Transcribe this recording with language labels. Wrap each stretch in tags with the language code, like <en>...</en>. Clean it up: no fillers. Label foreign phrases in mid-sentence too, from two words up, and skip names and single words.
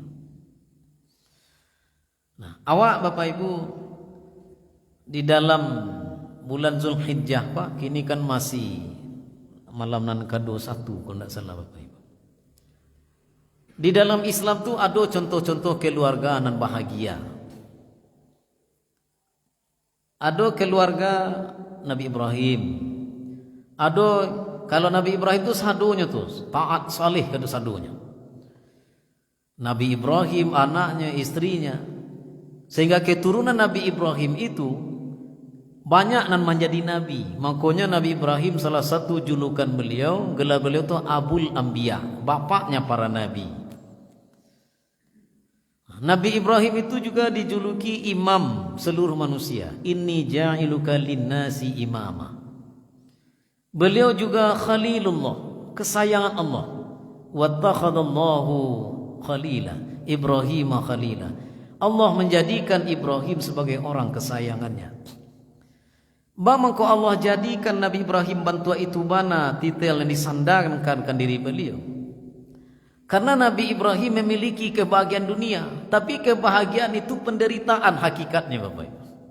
<id>Nah, awak Bapak Ibu di dalam bulan Zulhijjah Pak, kini kan masih malam nan ke-21 kalau tidak salah Bapak Ibu. Di dalam Islam tu ada contoh-contoh keluarga nan bahagia. Ada keluarga Nabi Ibrahim. Ada kalau Nabi Ibrahim tu sadunya tu taat saleh kada sadunya. Nabi Ibrahim anaknya, istrinya, sehingga keturunan Nabi Ibrahim itu banyak nan menjadi nabi. Makanya Nabi Ibrahim salah satu julukan beliau, gelar beliau tu</id> <ar>Abul Anbiya,</ar> <id>bapaknya para nabi. Nabi Ibrahim itu juga dijuluki imam seluruh manusia.</id> <ar>Inni ja'iluka linnasi imama.</ar> <id>Beliau juga Khalilullah, kesayangan Allah.</id> <ar>Wattakhadallahu khalila, Ibrahim khalila.</ar> <id>Allah menjadikan Ibrahim sebagai orang kesayangannya. Bagaimana Allah jadikan Nabi Ibrahim</id> <min>bantua itu bana</min> <id>titel yang disandarkan diri beliau. Karena Nabi Ibrahim memiliki kebahagiaan dunia, tapi kebahagiaan itu penderitaan hakikatnya, Bapak Ibu.</id>